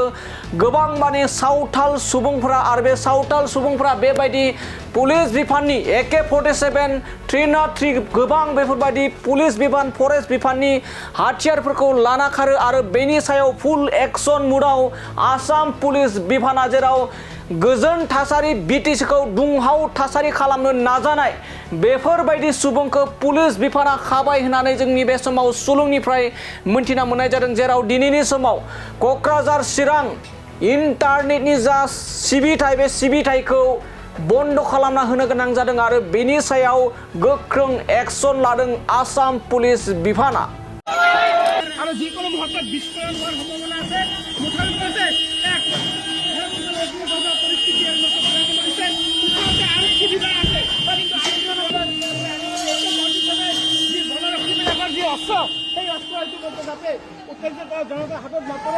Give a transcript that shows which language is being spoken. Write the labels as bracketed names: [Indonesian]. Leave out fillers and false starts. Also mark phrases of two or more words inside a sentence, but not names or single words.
[Bodo] गोबां माने सावथाल सुबुंफोरा आरो बे सावथाल सुबुंफोरा बेबायदि पुलिस बिफाननि AK-47 303 गोबां बेफोरबायदि पुलिस बिफान फरेस्ट बिफाननि हाथियारफोरखौ लाना खारो आरो बेनि सायाव [English] full action mode [Bodo] आसाम पुलिस बिफाना जेराव गोजोन थासारि बिटिसिखौ दुंहाव थासारि खालामनो नाजानाय बेफोरबायदि सुबुंखौ पुलिस बिफाना खाबाय होननानै जोंनि बे समाव सुलुंनिफ्राय मोनथिना मोननाय जादों। जेराव दिनैनि समाव क'क्राझार चिरां इन्टारनेटनि जा सिबिथाय बे सिबिथायखौ बन्द खालामना होनो गोनां जादों आरो बेनि सायाव गोख्रों एक्शन लादों आसाम पुलिस बिफाना। [Assamese] আৰু যিকোনো মুহূৰ্তত বিস্ফোৰণ হোৱাৰ সম্ভাৱনা আছে। মুঠতে পৰিস্থিতি আৰক্ষী বিভাগ আছে যি বনৰক্ষীবিলাকৰ যি অস্ত্ৰ সেই অস্ত্ৰ হয়তো যাতে উত্তেজিত জনতাৰ হাতত নপৰে।